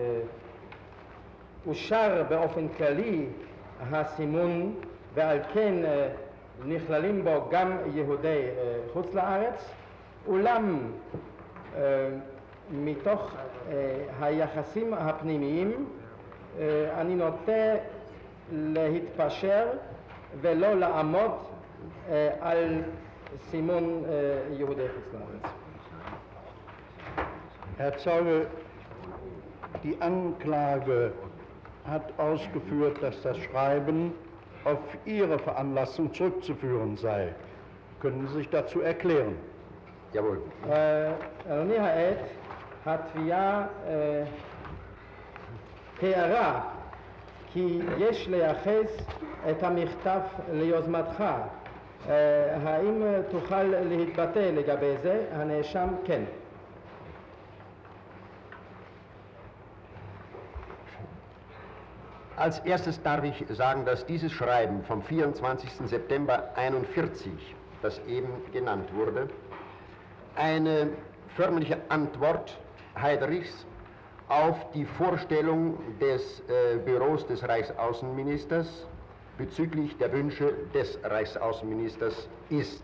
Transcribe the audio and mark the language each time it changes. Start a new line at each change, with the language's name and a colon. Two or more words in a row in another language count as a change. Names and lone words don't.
Hebrew: אושר באופן כללי הסימון, ועל כן נכללים בו גם יהודי חוץ לארץ, אולם מתוך היחסים הפנימיים אני נוטה להתפשר ולא לעמוד על סימון יהודי חוץ לארץ.
German: Herr Zeuge, die Anklage hat ausgeführt, dass das Schreiben auf Ihre Veranlassung zurückzuführen sei. Können Sie sich dazu erklären? Jawohl.
Hebrew: אדוני העד, התביעה תיארה כי יש לייחס את המכתב ליוזמתך. האם תוכל להתבטא לגבי זה? הנאשם כן.
German: Als erstes darf ich sagen, dass dieses Schreiben vom 24. September 41, das eben genannt wurde, eine förmliche Antwort Heydrichs auf die Vorstellung des Büros des Reichsaußenministers bezüglich der Wünsche des Reichsaußenministers ist.